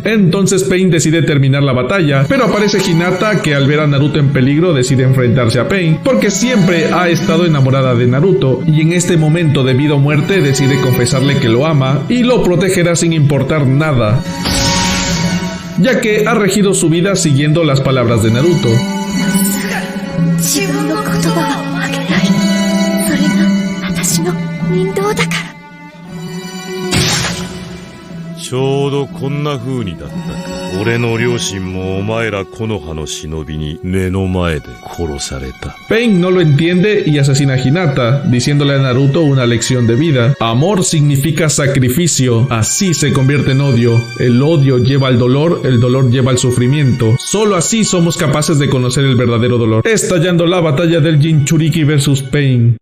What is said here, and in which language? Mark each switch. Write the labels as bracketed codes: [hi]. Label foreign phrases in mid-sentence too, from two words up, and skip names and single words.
[es] Entonces Pain decide terminar la batalla, pero aparece Hinata, que al ver a Naruto en peligro decide enfrentarse a Pain, porque siempre ha estado enamorada de Naruto, y en este momento de vida o muerte decide confesarle que lo ama y lo protegerá sin importar nada, ya que ha regido su vida siguiendo las palabras de Naruto. [ja] ちょうどこんな風にだったか。俺の両親もお前ら木の葉の忍びに目の前で殺された。 [es] Pain no lo entiende y asesina a Hinata, diciéndole a Naruto una lección de vida. Amor significa sacrificio, así se convierte en odio. El odio lleva al dolor, el dolor lleva al sufrimiento. Solo así somos capaces de conocer el verdadero dolor. Estallando la batalla del Jinchuriki vs Pain.